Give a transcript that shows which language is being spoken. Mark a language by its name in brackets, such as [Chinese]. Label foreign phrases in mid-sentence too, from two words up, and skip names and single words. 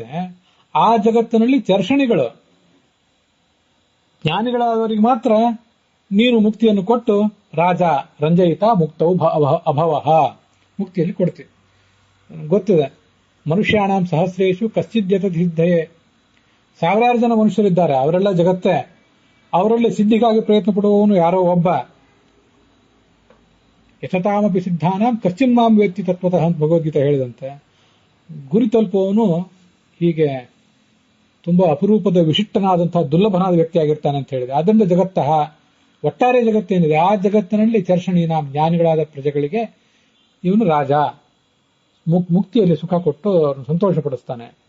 [Kannada] ಆ ಜಗತ್ತಿನಲ್ಲಿ ಚರ್ಷಣಿಗಳು, ಜ್ಞಾನಿಗಳಾದವರಿಗೆ ಮಾತ್ರ ನೀನು ಮುಕ್ತಿಯನ್ನು ಕೊಟ್ಟು ರಾಜ ರಂಜಯಿತ ಮುಕ್ತವು ಅಭವಃ ಮುಕ್ತಿಯಲ್ಲಿ ಕೊಡ್ತೀವಿ. [Sanskrit] ಗೊತ್ತಿದೆ, ಮನುಷ್ಯಾಣಾಂ ಸಹಸ್ರೇಶು ಕಶ್ಚಿದ್ಯತ ಸಿದ್ಧಯೇ. [Kannada] ಸಾವಿರಾರು ಜನ ಮನುಷ್ಯರಿದ್ದಾರೆ, ಅವರೆಲ್ಲ ಜಗತ್ತೇ. ಅವರಲ್ಲಿ ಸಿದ್ಧಿಗಾಗಿ ಪ್ರಯತ್ನ ಪಡುವವನು ಯಾರೋ ಒಬ್ಬ. [Sanskrit] ಯಥತಾಮಪಿ ಸಿದ್ಧಾನಾಂ ಕಶ್ಚಿನ್ ಮಾಂ ವೇತ್ತಿ ತತ್ವತಃ [Kannada] ಅಂತ ಭಗವದ್ಗೀತೆ ಹೇಳಿದಂತೆ, ಗುರಿ ತಲುಪುವವನು ಹೀಗೆ ತುಂಬಾ ಅಪರೂಪದ ವಿಶಿಷ್ಟನಾದಂತಹ ದುರ್ಲಭನಾದ ವ್ಯಕ್ತಿಯಾಗಿರ್ತಾನೆ ಅಂತ ಹೇಳಿದೆ. ಅದರಿಂದ ಜಗತ್ತಃ ಒಟ್ಟಾರೆ ಜಗತ್ತೇನಿದೆ ಆ ಜಗತ್ತಿನಲ್ಲಿ ಚರ್ಷಣೀನಾಂ ಜ್ಞಾನಿಗಳಾದ ಪ್ರಜೆಗಳಿಗೆ ಇವನು ರಾಜ, ಮುಕ್ತಿಯಲ್ಲಿ ಸುಖ ಕೊಟ್ಟು ಅವರನ್ನು ಸಂತೋಷಪಡಿಸ್ತಾನೆ.